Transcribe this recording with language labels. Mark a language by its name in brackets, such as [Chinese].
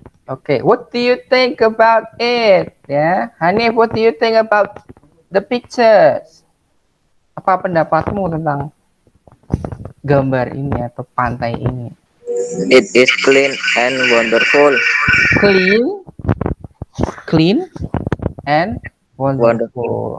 [English] Oke, what do you think about it? Ya, Hanif, what do you think about the pictures? [Indonesian] Apa pendapatmu tentang gambar ini atau pantai ini? [English] It is clean and wonderful. Clean, clean, and wonderful.